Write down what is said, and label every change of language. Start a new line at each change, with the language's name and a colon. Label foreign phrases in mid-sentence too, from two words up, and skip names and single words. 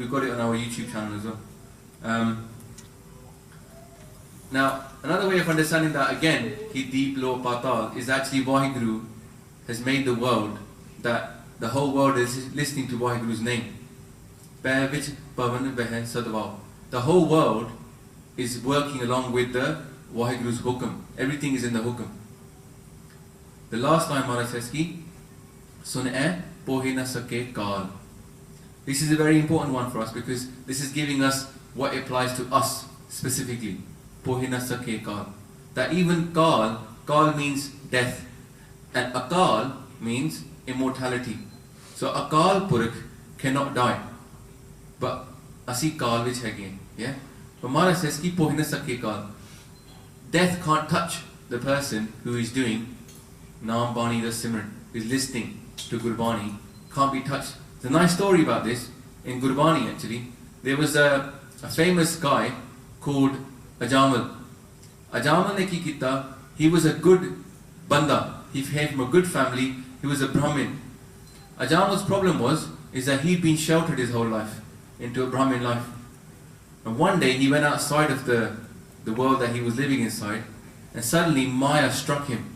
English: We've got it on our YouTube channel as well. Now, another way of understanding that again,
Punjabi: ਕਿ ਦੀਪ ਲੋਅ ਪਾਤਾਲ,
English: is actually Vaheguru has made the world that the whole world is listening to Vaheguru's name. The whole world is working along with the Vaheguru's hukum. Everything is in the hukum. The last line Maharaj says
Punjabi: ਕਿ ਸੁਣਿਐ ਪੋਹਿ ਨ ਸਕੈ ਕਾਲੁ.
English: This is a very important one for us because this is giving us what applies to us specifically.
Punjabi: ਪੋਹਿ ਨ ਸਕੈ ਕਾਲੁ.
English: That even kal means death. And akal means immortality. So Akal Purkh cannot die.
Punjabi: But ਅਸੀ ਕਾਲ ਵਿਚ ਹੈ again. Yeah?
English: But Maharaj says
Punjabi: ਕਿ ਪੋਹਿ ਨ ਸਕੈ ਕਾਲੁ.
English: Death can't touch the person who is doing Naam Bani the Simran, who is listening to Gurbani, can't be touched. There's a nice story about this in Gurbani actually. There was a famous guy called Ajamal.
Punjabi: ਅਜਾਮਲ ਨੇ ਕੀ ਕੀਤਾ,
English: he was a good banda. He came from a good family. He was a Brahmin. Ajamal's problem is that he'd been sheltered his whole life into a Brahmin life. And one day he went outside of the world that he was living inside, and suddenly Maya struck him.